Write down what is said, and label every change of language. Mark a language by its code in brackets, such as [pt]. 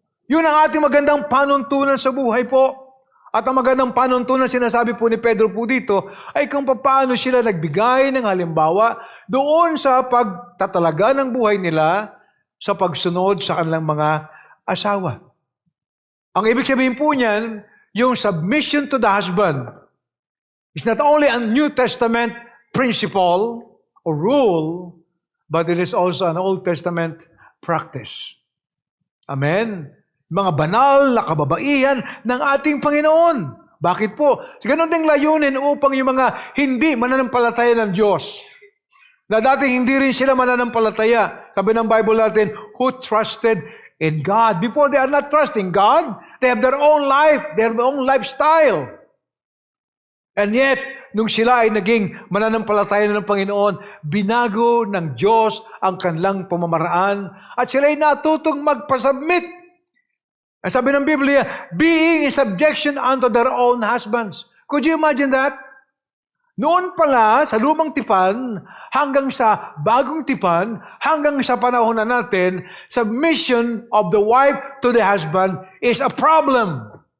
[tl] Yun ang ating magandang panuntunan sa buhay po. At ang magandang panuntunan, sinasabi po ni Pedro po dito, ay kung paano sila nagbigay ng halimbawa doon sa pagtatalaga ng buhay nila sa pagsunod sa kanilang mga asawa. Ang ibig sabihin po niyan, yung [en] submission to the husband is not only a New Testament principle or rule, but it is also an Old Testament practice. Amen? [tl] Mga banal na kababaihan ng ating Panginoon. Bakit po? Ganon ding layunin upang yung mga hindi mananampalataya ng Diyos, na dating hindi rin sila mananampalataya, sabi ng Bible natin, [en] who trusted in God. Before they are not trusting God, they have their own life, their own lifestyle. And yet, [tl] nung sila ay naging mananampalataya ng Panginoon, binago ng Diyos ang kanilang pamamaraan at sila ay natutong magpasubmit. Ang sabi ng Biblia, [en] being in subjection unto their own husbands. Could you imagine that? [tl] Noon pala, sa lumang tipan, hanggang sa bagong tipan, hanggang sa panahon na natin, [en] submission of the wife to the husband is a problem.